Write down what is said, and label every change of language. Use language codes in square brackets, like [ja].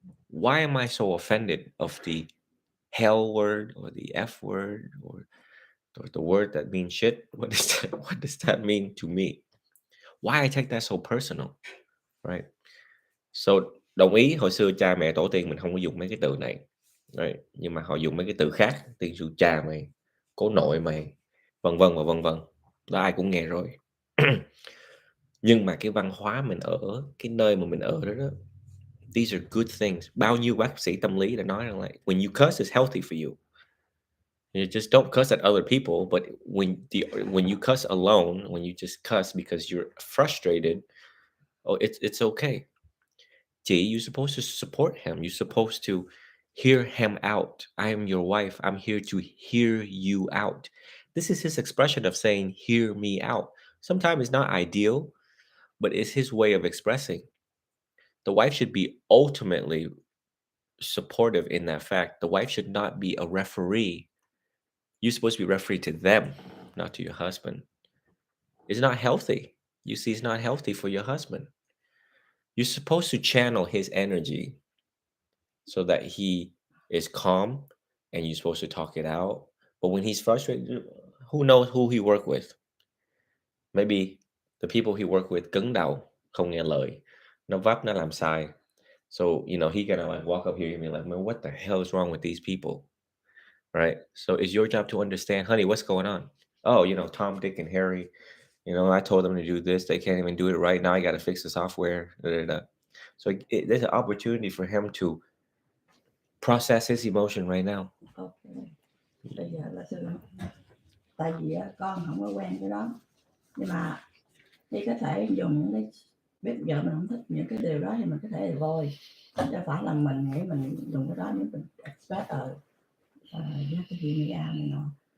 [en] Why am I so offended of the hell word or the F word or the word that means shit? What does that mean to me? Why I take that so personal? Right? [vi] So đồng ý hồi xưa cha mẹ tổ tiên mình không có dùng mấy cái từ này. [en] Right? [vi] Nhưng mà họ dùng mấy cái từ khác, tiên sư cha mày, cố nội mày, vân vân và vân vân. Đó ai cũng nghe rồi. Nhưng mà cái văn hóa mình ở, cái nơi mà mình ở đó, [en] these are good things. [vi] Bao nhiêu bác sĩ tâm lý đã nói rằng là [en] when you cuss, it's healthy for you. You just don't cuss at other people, but when you cuss alone, when you just cuss because you're frustrated, oh, it's okay. You're supposed to support him. You're supposed to hear him out. I am your wife. I'm here to hear you out. This is his expression of saying, hear me out. Sometimes it's not ideal, but it's his way of expressing. The wife should be ultimately supportive in that fact. The wife should not be a referee. You're supposed to be referee to them, not to your husband. It's not healthy. You see, it's not healthy for your husband. You're supposed to channel his energy so that he is calm and you're supposed to talk it out. But when he's frustrated, who knows who he worked with? Maybe the people he worked with [vi] cứng đầu, không nghe lời, nó vấp, nó làm sai. [en] So, he gonna like walk up here and be like, man, what the hell is wrong with these people? Right? So it's your job to understand, honey, what's going on? Oh, Tom, Dick, and Harry, I told them to do this. They can't even do it right now. I got to fix the software. Da, da, da. So there's an opportunity for him to process his emotion right now. Okay. [vi] Bây giờ là sư nói, tại vì con không có quen cái đó, nhưng mà đi có thể dùng những cái biết vợ mình không thích những cái điều đó thì mình có thể avoid, chứ phải là mình nghĩ mình dùng cái đó, nếu mình expect nhắc cái gì nghe này nọ.